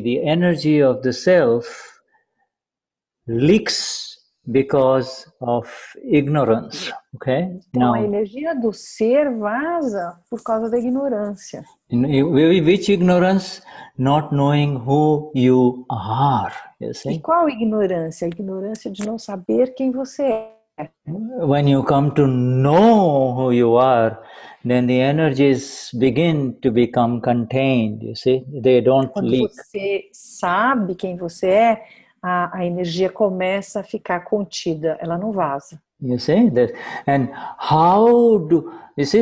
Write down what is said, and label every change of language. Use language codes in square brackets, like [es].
[en] The energy of the self leaks because of ignorance, okay? [pt] Então, a energia do ser vaza por causa da ignorância. [en] Which ignorance? Not knowing who you are, you see? [pt] E qual ignorância? A ignorância de não saber quem você é. [en] When you come to know who you are, then the energies begin to become contained, you see? They don't leak. [pt] Quando você sabe quem você é, a energia começa a ficar contida, ela não vaza. [en] You see that, and how do you see?